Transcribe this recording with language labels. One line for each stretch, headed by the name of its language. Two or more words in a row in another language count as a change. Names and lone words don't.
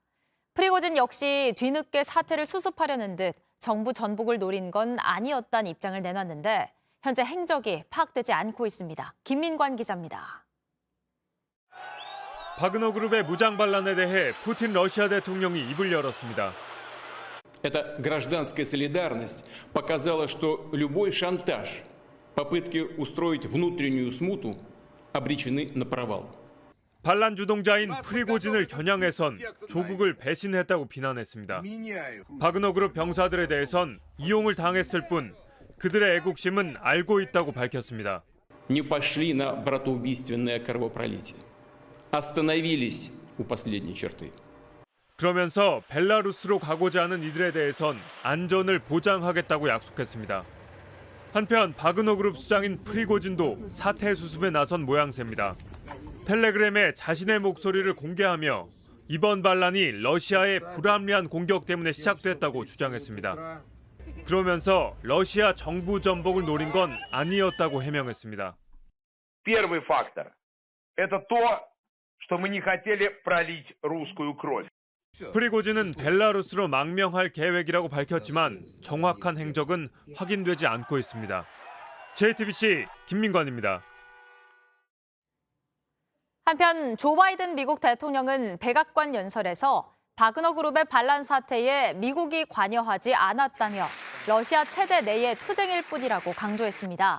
Korean: 프리고진 역시 뒤늦게 사태를 수습하려는 듯 정부 전복을 노린 건 아니었다는 입장을 내놨는데 현재 행적이 파악되지 않고 있습니다. 김민관 기자입니다. 바그너 그룹의 무장 반란에 대해 푸틴 러시아 대통령이 입을 열었습니다.
Russian: Эта гражданская солидарность показала, что любой шантаж, попытки устроить внутреннюю смуту обречены на провал.
Korean: 반란 주동자인 프리고진을 겨냥해선 조국을 배신했다고 비난했습니다. 바그너 그룹 병사들에 대해선 이용을 당했을 뿐 그들의 애국심은 알고 있다고 밝혔습니다.
Russian: Не пошли на братоубийственное кровопролитие. Остановились у последней черты.
Korean: 그러면서 벨라루스로 가고자 하는 이들에 대해선 안전을 보장하겠다고 약속했습니다. 한편 바그너 그룹 수장인 프리고진도 사퇴 수습에 나선 모양새입니다. 텔레그램에 자신의 목소리를 공개하며 이번 반란이 러시아의 불합리한 공격 때문에 시작됐다고 주장했습니다. 그러면서 러시아 정부 전복을 노린 건 아니었다고 해명했습니다.
Russian: Первый фактор – это то, что мы не хотели пролить русскую кровь.
Korean: 프리고진은 벨라루스로 망명할 계획이라고 밝혔지만 정확한 행적은 확인되지 않고 있습니다. JTBC 김민관입니다. 한편 조 바이든 미국 대통령은 백악관 연설에서 바그너 그룹의 반란 사태에 미국이 관여하지 않았다며 러시아 체제 내의 투쟁일 뿐이라고 강조했습니다.